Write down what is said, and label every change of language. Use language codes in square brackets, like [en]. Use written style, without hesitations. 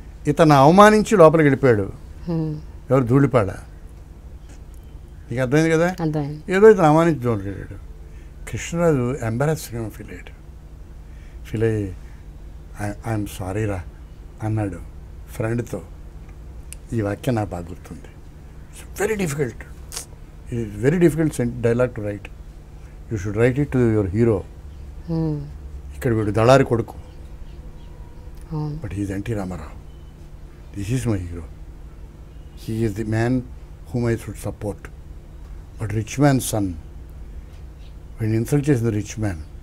[te] ఇతను అవమానించి లోపలికి వెళ్ళిపోయాడు. ఎవరు? ధూళిపాడ. నీకు అర్థమైంది కదా? ఏదో ఇతను అవమానించి లోపలికి వెళ్ళాడు. కృష్ణరాజు ఎంబారస్గా ఫీల్ అయ్యి ఐఎమ్ సారీ రా అన్నాడు ఫ్రెండ్తో. ఈ వాక్యం నాకు బాగా గుర్తుంది. [en] It's very difficult. It is very difficult dialogue to write. You should write it to your hero. [te] ఇక్కడ వీడు దళారి కొడుకు, [en] But he is NT Rama Rao. This is my hero. He is the man whom I should support. But rich man son, [te] వీడిని insult చేసింది [en] Rich man.